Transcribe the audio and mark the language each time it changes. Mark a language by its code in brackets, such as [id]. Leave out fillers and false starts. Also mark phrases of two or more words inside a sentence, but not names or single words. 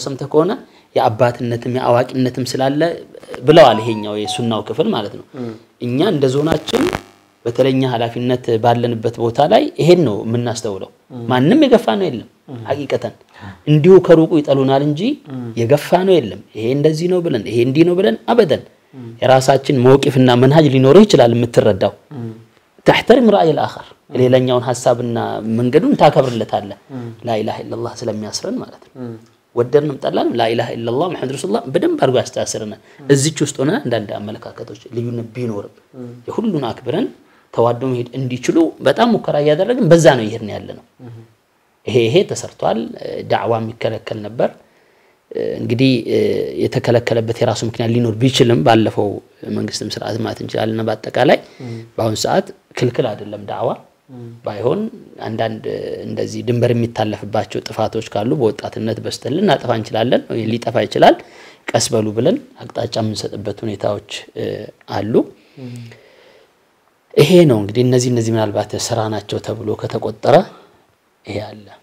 [am] ሰምተህ ከሆነ የአባትነትም የአዋቂነትም ስላለ ብለዋል ይሄኛው የሱናው ክፍል ማለት ነው እኛ እንደ ዞናችን በተለኛ ኃላፊነት ባለንበት ቦታ ላይ ይሄን ነው የምናስተውለው ማንንም የገፋ ነው የለም ሐቂቀተን እንዲሁ ከሩቁ ይጠሉናል እንጂ የገፋ ነው የለም ይሄ እንደዚህ ነው ብለን ይሄ እንዲህ ነው ብለን አበደን የራሳችን መውቂፍና መንሃጅ ሊኖር ይችላል የምትረዳው [ar] تحترم رأي الآخر [am] ሌላኛውን ሐሳብና መንገዱን ታከብርለታለ [ar] لا إله إلا الله [am] ስለሚያስረን ማለት ነው ወደርንም ጠላንም [ar] لا إله إلا الله محمد رسول الله [am] በደንብ አርጎ ያስተሳስረና እዚች ውስጥ ሆነ አንዳንድ አመለካከቶች ልዩነት ቢኖርም የሁሉን አክብረን ተዋደው ሄድ እንዲችሉ በጣም ሙከራ ያደረግን በዛ ነው ይሄን ያለ ነው ይሄ ተሰርቷል ዳዕዋ የሚከለከል ነበር እንግዲህ የተከለከለበት የራሱ ምክንያት ሊኖር ቢችልም ባለፈው መንግስትም ስርዓት ማለት እንችላለን በአጠቃላይ በአሁን ሰዓት ክልክል አይደለም ዳዕዋ ባይሆን አንዳንድ እንደዚህ ድንበር የሚታለፍባቸው ጥፋቶች ካሉ በወጣትነት በስተልን አጥፋ እንችላለን ወይ ሊጠፋ ይችላል ቀስበሉ ብለን አቅጣጫ የምንሰጥበት ሁኔታዎች አሉ ይሄ ነው እንግዲህ እነዚህ ምናልባት ስራ ናቸው ተብሎ ከተቆጠረ ይሄ አለ